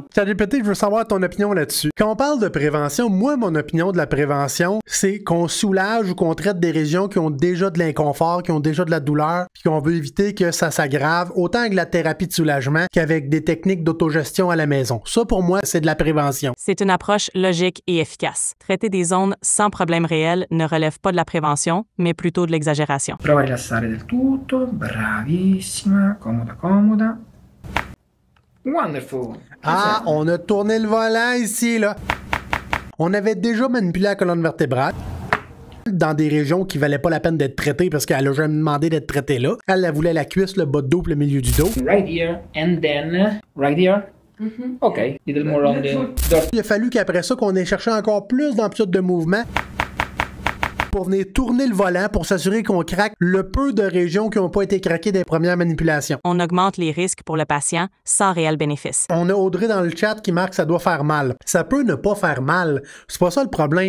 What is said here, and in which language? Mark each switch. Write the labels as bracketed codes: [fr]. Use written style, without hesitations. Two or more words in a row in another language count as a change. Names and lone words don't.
[fr] ChatGPT, je veux savoir ton opinion là-dessus. Quand on parle de prévention, moi, mon opinion de la prévention, c'est qu'on soulage ou qu'on traite des régions qui ont déjà de l'inconfort, qui ont déjà de la douleur, puis qu'on veut éviter que ça s'aggrave, autant avec la thérapie de soulagement qu'avec des techniques d'autogestion à la maison. Ça, pour moi, c'est de la prévention. C'est une approche logique et efficace. Traiter des zones sans problème réel ne relève pas de la prévention, mais plutôt de l'exagération. [it] Prova a rilassare del tutto. Bravissima. Comoda, comoda. Wonderful. Ah, on a tourné le volant ici, là. On avait déjà manipulé la colonne vertébrale dans des régions qui valaient pas la peine d'être traitées parce qu'elle a jamais demandé d'être traitée là. Elle voulait la cuisse, le bas de dos, puis le milieu du dos. [en] Right here and then right here. Ok, little more on the dot. [fr] Il a fallu qu'après ça, qu'on ait cherché encore plus d'amplitude de mouvement pour venir tourner le volant pour s'assurer qu'on craque le peu de régions qui n'ont pas été craquées des premières manipulations. On augmente les risques pour le patient sans réel bénéfice. On a Audrey dans le chat qui marque que ça doit faire mal. Ça peut ne pas faire mal. C'est pas ça le problème.